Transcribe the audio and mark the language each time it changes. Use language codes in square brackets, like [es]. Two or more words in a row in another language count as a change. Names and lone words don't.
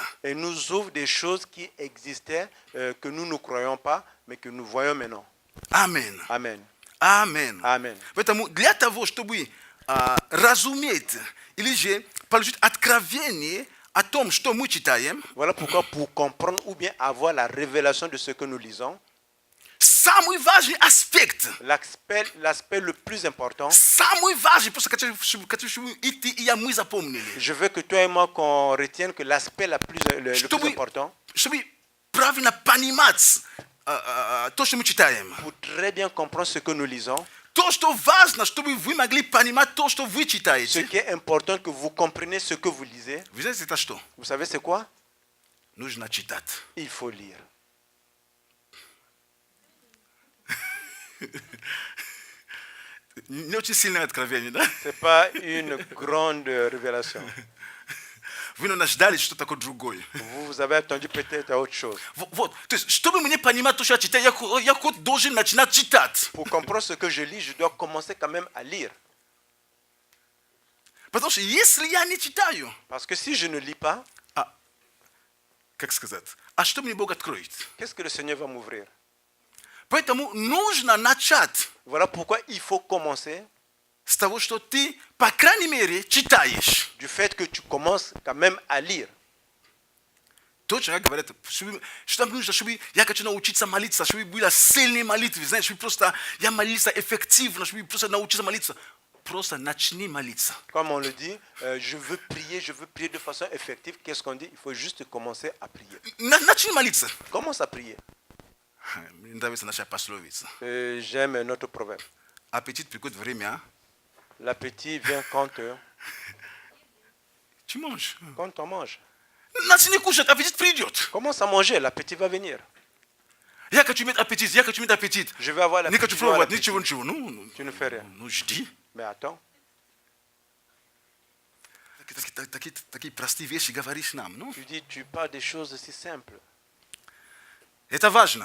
[fr] Et nous ouvre des choses qui existaient, que nous ne croyons pas, mais que nous voyons maintenant. [ru] Аминь. [fr] Amen. [ru] Аминь. [fr] Amen. [ru] Поэтому для того, чтобы разуметь или же получить откровение о том, что мы читаем, [fr] Voilà pourquoi pour comprendre ou bien avoir la révélation de ce que nous lisons, [ru] самый важный аспект, [fr] l'aspect le plus important, [ru] самый важный, просто чтобы идти и мы запомнили, [fr] je veux que toi et moi qu'on retienne que l'aspect le plus important, [ru] чтобы правильно понимать то, что мы читаем. [fr] pour très bien comprendre ce que nous lisons, [ru] То, что важно, чтобы вы могли понимать то, что вы [fr] ce [ru] читаете. [fr] qui est important que vous compreniez ce que vous lisez. [ru] Вы знаете, это что? [fr] Vous savez c'est quoi? [ru] Нужно читать. [fr] Il faut lire. [ru] Не очень сильное откровение, да? [fr] C'est pas une grande révélation. [ru] Вы, наверное, ждали что такое другое. [fr] Vous avez attendu peut-être à autre chose. [ru] Вот, то есть, чтобы мне понимать то, что я читаю, я хоть должен начинать читать. [fr] Pour comprendre ce que je lis, je dois commencer quand même à lire. [ru] Потому что если я не читаю, [fr] Parce que si je ne lis pas, [ru] как сказать, а что мне Бог откроет? [fr] qu'est-ce que le Seigneur va m'ouvrir? [ru] Поэтому нужно начать [fr] Voilà pourquoi il faut commencer [ru] с того, что ты, по крайней мере, читаешь. [fr] du fait que tu commences quand même à lire. [ru] Точно, как говорят, что нам нужно, чтобы я хочу научиться молиться, чтобы была сильная молитва, знаешь, чтобы просто я молился эффективно, чтобы просто научиться молиться. Просто начни молиться. [fr] Comme on le dit, je veux prier de façon effective. Qu'est-ce qu'on dit? Il faut juste commencer à prier. [ru] Начни молиться. [fr] Commence à prier. [ru] Мне нравится наша пословица. [fr] J'aime notre proverbe. [ru] Аппетит приходит время, [fr] L'appétit vient quand tu manges. on mange. [ru] Начни кушать, аппетит придет. [fr] Commence à manger, l'appétit va venir. [ru] Я хочу иметь аппетит, я хочу иметь аппетит. [fr] Je vais avoir [ru] Не [fr] l'appétit. [ru] хочу [fr] je vais avoir [ru] пробовать, [fr] l'appétit. [ru] ничего. Ну, [fr] Tu ne fais rien. [ru] жди. [fr] Mais attends, [ru] Такие простые вещи говоришь нам. Ну, [fr] tu dis, tu parles des choses aussi simples. [ru] это важно.